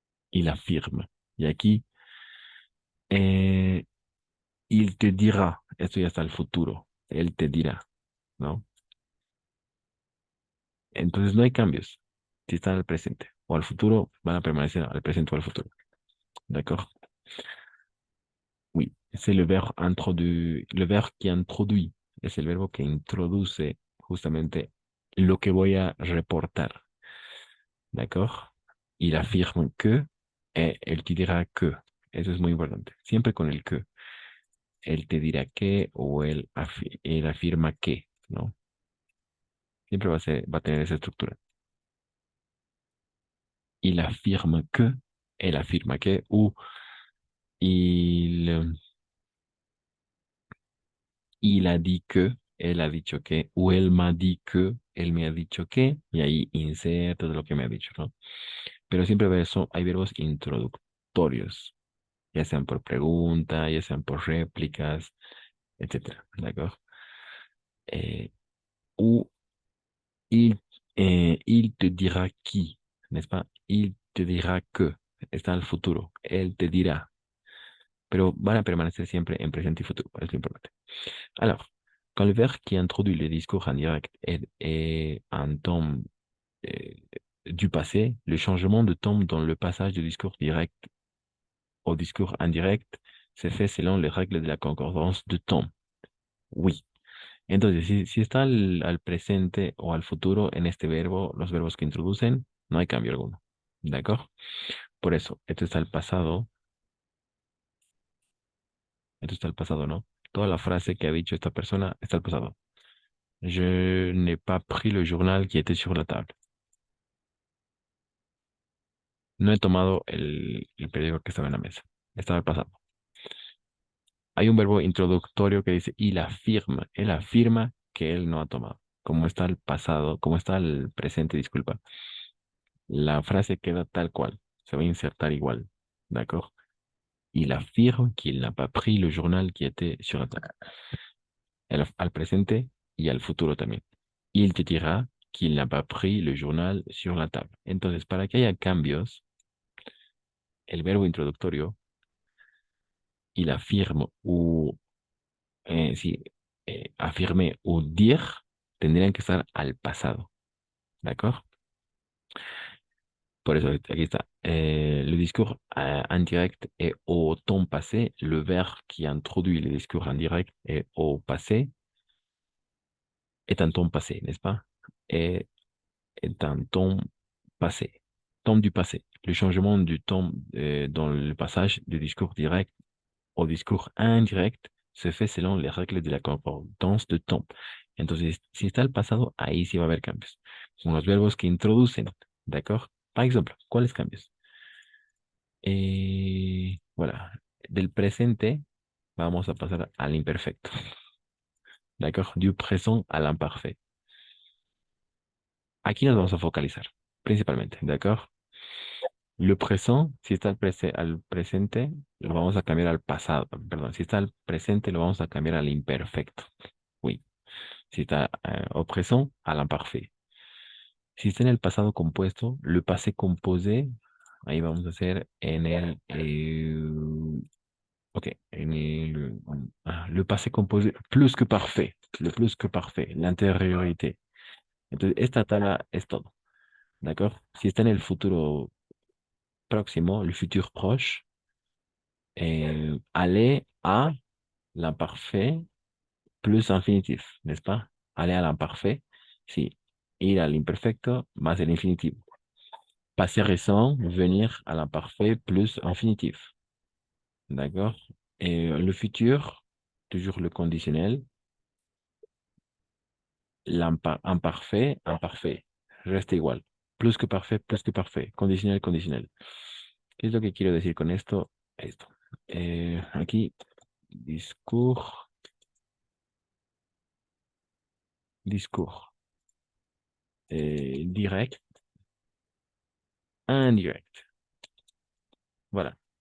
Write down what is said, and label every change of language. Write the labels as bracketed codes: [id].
[fr] Il affirme. [es] Y aquí, [fr] il te dirá. [es] Esto ya está al futuro. Él te dirá, ¿no? Entonces no hay cambios. Si están al presente o al futuro, van a permanecer al presente o al futuro. [fr] D'accord? Oui, c'est le verbe le verbe qui introduit. [es] Es el verbo que introduce justamente lo que voy a reportar. D'accord? [fr] Il affirme que, [es] él te dirá que. Eso es muy importante. Siempre con el que. Él te dirá que o él afirma que, ¿no? Siempre va a tener esa estructura. [fr] Il affirme que, [es] él afirma que, [fr] ou il a dit que, [es] él ha dicho que, o él m'a dit que, él me ha dicho que, y ahí inserta lo que me ha dicho, ¿no? Pero siempre hay verbos introductorios, ya sean por pregunta, ya sean por réplicas, etcétera, ¿de acuerdo? [fr] ou il te dira qui, n'est-ce pas? Il te dira que, [es] está en el futuro, él te dirá, pero van a permanecer siempre en presente y futuro, es lo importante. [fr] Alors, quand le verbe qui introduit le discours en direct est un temps euh, du passé, le changement de temps dans le passage du discours direct au discours indirect se fait selon les règles de la concordance de temps. Oui. [es] Entonces, si está al presente o al futuro en este verbo, los verbos que introducen, no hay cambio alguno. ¿De acuerdo? Por eso, esto está al pasado. Esto está al pasado, ¿no? Toda la frase que ha dicho esta persona está al pasado. [fr] Je n'ai pas pris le journal qui était sur la table. [es] No he tomado el periódico que estaba en la mesa. Estaba al pasado. Hay un verbo introductorio que dice il afirma. Él afirma que él no ha tomado. Como está el pasado, como está el presente, disculpa. La frase queda tal cual. Se va a insertar igual. ¿D'accord? [fr] Il affirme qu'il n'a pas pris le journal qui était sur la table. [es] Al presente y al futuro también. [fr] Il te dira qu'il n'a pas pris le journal sur la table. [es] Entonces, para que haya cambios, el verbo introductorio, il affirme o sí, affirmer o dire tendrían que estar al pasado. ¿De acuerdo? Por eso, aquí está. [fr] Le discours indirect est au temps passé. Le verbe qui introduit le discours indirect est au passé. Est un temps passé, n'est-ce pas? Est un temps passé. Temps du passé. Le changement du temps dans le passage du discours direct au discours indirect se fait selon les règles de la concordance de temps. [es] Entonces, si está el pasado, ahí sí va a haber cambios. Son los verbos que introducen, ¿de acuerdo? Por ejemplo, ¿cuáles cambios? Voilà. Del presente, vamos a pasar al imperfecto. ¿De acuerdo? [fr] Du présent à l'imparfait. [es] Aquí nos vamos a focalizar, principalmente, ¿de acuerdo? [fr] Le présent, [es] si está al presente, lo vamos a cambiar al pasado. Perdón, si está al presente, lo vamos a cambiar al imperfecto. Oui. Si está [fr] au présent, à l'imparfait. [es] Si está en el pasado compuesto, le passé composé, ahí vamos a hacer en el, ok, en el, le passé composé plus que parfait, le plus que parfait, l'antériorité. Entonces, esta tabla es todo, ¿de acuerdo? Si está en el futuro próximo, [fr] le futur proche, aller à l'imparfait plus infinitif, n'est-ce pas? Aller à l'imparfait, sí. [es] Ir al imperfecto más el infinitivo. [fr] Passé récent, venir à l'imparfait plus infinitif. D'accord? Et le futur, toujours le conditionnel. L'imparfait, imparfait. Reste igual. Plus que parfait, plus que parfait. Conditionnel, conditionnel. [es] ¿Qué es lo que quiero decir con esto? Esto. Aquí, discours. [fr] Discours. Direct. Indirect. Voilà.